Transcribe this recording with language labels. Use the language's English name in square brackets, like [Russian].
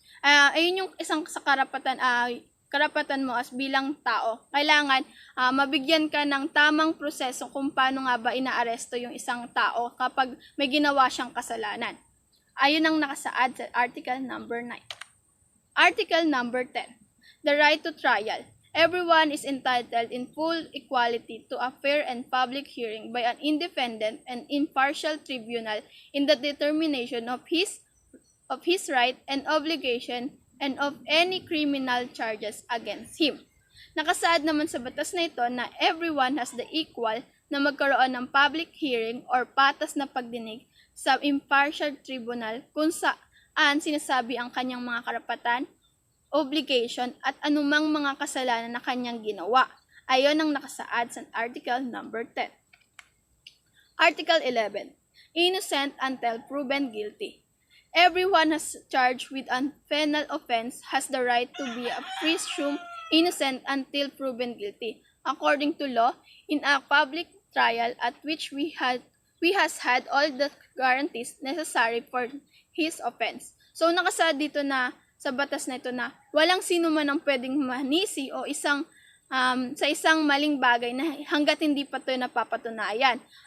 [Filipino] Ayun yung isang sa karapatan mo as bilang tao. Kailangan mabigyan ka ng tamang proseso kung paano nga ba inaaresto yung isang tao kapag may ginawa siyang kasalanan. Ayun ang nakasaad sa Article number 9. [English] Article number 10. The right to trial. Everyone is entitled in full equality to a fair and public hearing by an independent and impartial tribunal in the determination of his right and obligation and of any criminal charges against him. [Filipino] Nakasaad naman sa batas na ito na [English] everyone has the equal [Filipino] na magkaroon ng public hearing or patas na pagdinig sa impartial tribunal kung saan sinasabi ang kanyang mga karapatan, obligation at anumang mga kasalanan na kanyang ginawa. Ayon ang nakasaad sa Article number 10. [English] Article 11. Innocent until proven guilty. Everyone has charged with a penal offense has the right to be presumed innocent until proven guilty, according to law, in a public trial at which we has had all the guarantees necessary for his offense. [Filipino] So nakasaad dito na sa batas na ito na walang sino man ang pwedeng manisi o sa isang maling bagay na hanggat hindi pa ito napapatunayan.